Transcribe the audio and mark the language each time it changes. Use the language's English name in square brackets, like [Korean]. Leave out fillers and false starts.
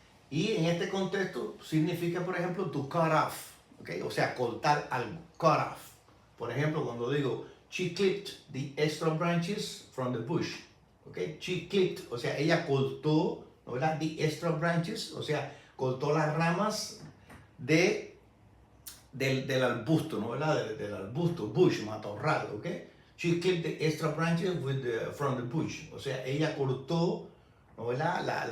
[Spanish] Y en este contexto significa, por ejemplo, to cut off, ¿ok? O sea, cortar algo, cut off. Por ejemplo, cuando digo, [English] she clipped the extra branches from the bush, ¿ok? She clipped, [Spanish] o sea, ella cortó, ¿no? ¿Verdad? [English] The extra branches, [Spanish] o sea, cortó las ramas del arbusto, ¿no? ¿Verdad? Del arbusto, bush, matorral, ¿ok? [English] She clipped the extra branches from the bush, [Spanish] o sea, ella cortó, ¿no? ¿Verdad?